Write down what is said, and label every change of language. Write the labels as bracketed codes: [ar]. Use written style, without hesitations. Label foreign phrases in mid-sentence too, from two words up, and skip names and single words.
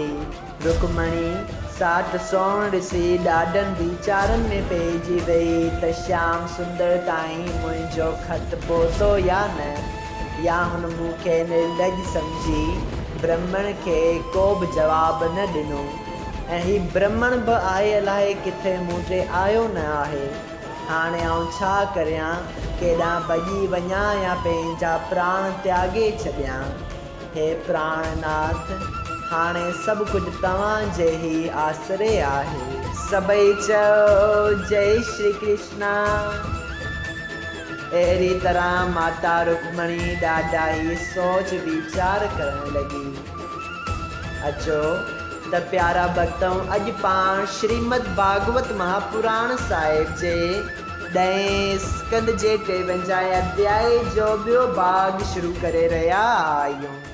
[sd] रुक्मणी साठ सोण ॾिसी ॾाढनि वीचारनि में पइजी वई त श्याम सुंदर ताईं मुंहिंजो ख़त पहुतो या न, या हुन मूंखे निर्लज सम्झी ब्राह्मण खे को बि जवाबु न ॾिनो ऐं ही ब्राह्मण बि आहे अलाए किथे मूं ते आयो न आहे। हाणे आउं छा करियां, केॾां भॼी वञां या पंहिंजा प्राण त्यागे छॾियां। हे प्राणनाथ, हाणे सभु कुझु तव्हांजे ई आसरे आहे। सभई चयो जय श्री कृष्णा। अहिड़ी तरह माता रुक्मणी ॾाढा ई सोच वीचार करण लॻी। अचो त प्यारा भक्तों, अॼु पाण श्रीमद् भागवत महापुराण साहिब जे 10 स्कंद जे 53 अध्याय जो ॿियो भाग शुरू करे रहिया आहियूं।